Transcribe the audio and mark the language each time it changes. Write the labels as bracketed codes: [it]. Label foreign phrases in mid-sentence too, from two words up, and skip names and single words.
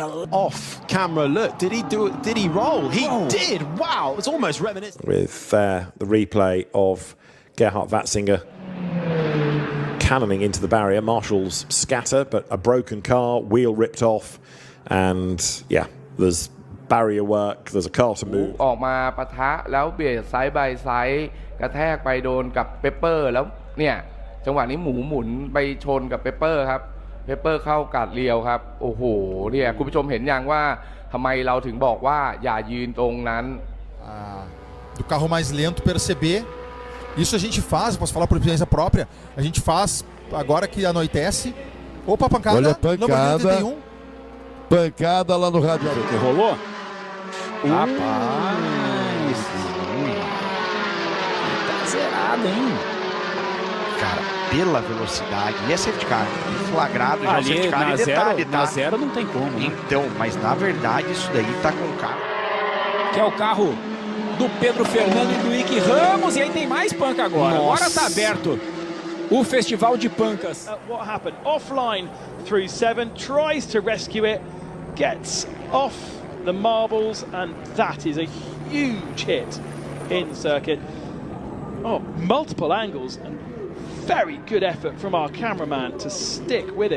[en] off camera look. Did he do it? Did he roll? He did. Wow, it's almost reminiscent. With the replay of Gerhard Watzinger cannoning into the barrier. Marshall's scatter, but a broken car, wheel ripped off, and yeah, there's barrier work. There's a car to move. [th] ออกมาปะทะแล้วเบียดไซด์บายไซด์กระแทกไปโดนกับเปปเปอร์แล้วเนี่ยจังหวะนี้หมุนไปชนกับเปปเปอร์ครับเปปเปอร์เข้ากาดเรียวครับโอ้โหเนี่ยคุณผู้ชมเห็นยังว่าทำไมเราถึงบอกว่าอย่ายืนตรงนั้น [pt] do carro mais lento perceber. Isso a gente faz, posso falar por experiência própria, a gente faz agora que anoitece. Opa, pancada. Olha a pancada. Pancada lá no radiador. Que rolou? Rapaz! Tá zerado, hein? Cara, pela velocidade. E é [en] safety car. [pt] Flagrado já Ali, [en] safety car. [pt] na E detalhe, zero, tá? na zero não tem como. Né? Então, mas na verdade isso daí tá com o carro. Que é o carro do Pedro Fernando e do Ike Ramos. E aí tem mais panca agora. Nossa. Agora tá aberto o festival de pancas. [en] What happened? Offline through 7, tries to rescue it, gets off the marbles, and that is a huge hit in circuit. Oh, multiple angles, and very good effort from our cameraman to stick with it.